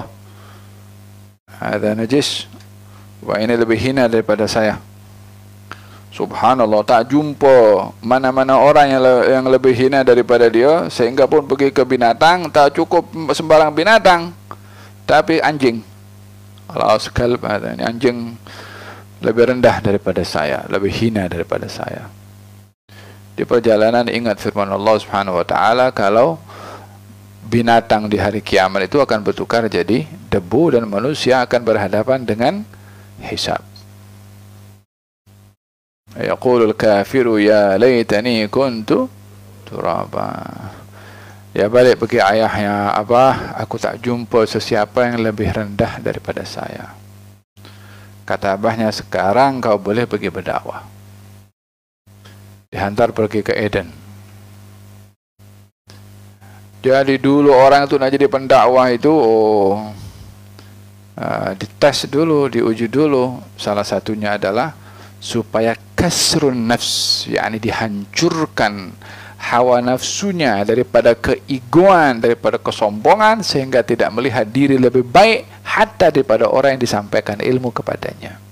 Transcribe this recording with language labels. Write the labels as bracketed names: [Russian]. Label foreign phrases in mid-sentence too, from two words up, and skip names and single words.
[Malay] Ada najis, wah ini lebih hina daripada saya. Subhanallah, tak jumpa mana-mana orang yang lebih hina daripada dia, sehingga pun pergi ke binatang, tak cukup sembarang binatang, tapi anjing. [Arabic] خلاص، كلب, [Malay] ada ini anjing lebih rendah daripada saya, lebih hina daripada saya. Di perjalanan ingat firman Allah [Arabic] سبحانه وتعالى, [Malay] kalau binatang di hari kiamat itu akan bertukar jadi debu dan manusia akan berhadapan dengan hisab. [Arabic] يقول الكافر يا ليتني كنت ترابا. [Malay] Dia balik pergi ayahnya, Abah, aku tak jumpa sesiapa yang lebih rendah daripada saya. Kata abahnya, sekarang kau boleh pergi berdakwah. Dihantar pergi ke Eden. Jadi dulu orang itu nak jadi pendakwah itu dites dulu, diuji dulu. Salah satunya adalah supaya [Arabic] كسر النفس, [Malay] yakni dihancurkan hawa nafsunya daripada keegoan, daripada kesombongan, sehingga tidak melihat diri lebih baik hatta daripada orang yang disampaikan ilmu kepadanya.